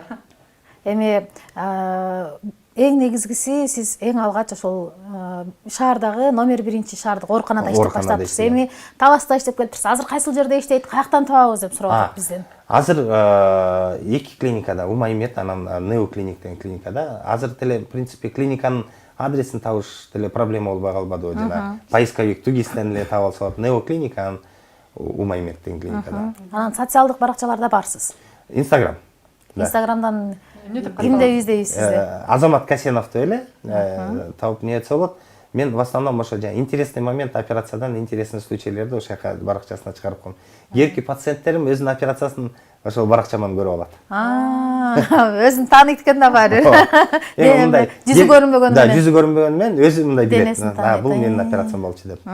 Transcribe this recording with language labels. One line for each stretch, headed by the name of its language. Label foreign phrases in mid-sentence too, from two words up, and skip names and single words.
Kyrgyz: Эми эң негизгиси сиз эң алгач ошол шаардагы номер 1 шаардык ооруканада иштеп баштаптырсыз. Эми Таласта иштеп келиптирсиз. Азыр кайсыл жерде иштейт, каяктан табабыз деп сурап атат бизден. Азыр 2 клиникада, Умаймет, анан Нео клиник деген клиникада. Азыр деле,
Russian: в принципе,
Kyrgyz: клиниканын адресин табыш деле проблема болбой калбады. Жана поисковик тугистен эле таба алса болот. Нео клиника, анан Умаймет деген клиникада. Анан социалдык баракчаларда барсыз. Инстаграм. Инстаграмдан кимди издейсиз? Азамат Касенов деп эле табып не этсе болот. Мен
Russian: в основном
Kyrgyz: ошо интересный момент операциядан интересный случайларды ошол жака баракчасына чыгарып коем. Кийинки пациенттерим өзүнүн операциясын ошол баракчаман көрүп алат. Өзүн тааныйт экен да баары. Жүзү көрүнбөгөнү менен. Да, жүзү көрүнбөгөнү менен өзү мындай билет. Бул менин операциям болчу деп.